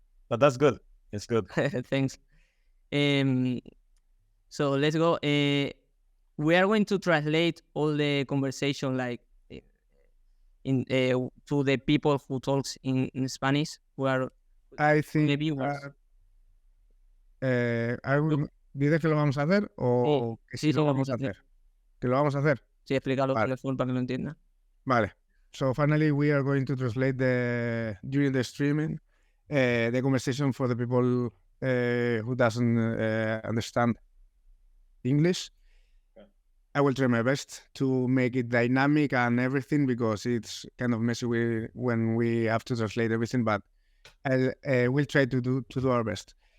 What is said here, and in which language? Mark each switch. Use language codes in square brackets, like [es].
[en] But that's good. It's good. Thanks. So let's go. We are going to translate all the conversation like in to the people who talks in Spanish. Who are I think. the viewers. [es] ¿Dices que lo vamos a hacer o que sí lo vamos a hacer? ¿Que lo vamos a hacer? Sí, explícalo Vale. para que lo entienda. Vale. [en] So finally we are going to translate during the streaming the conversation for the people who doesn't understand English. Okay. I will try my best to make it dynamic and everything because it's kind of messy when we have to translate everything, but we'll try to do our best.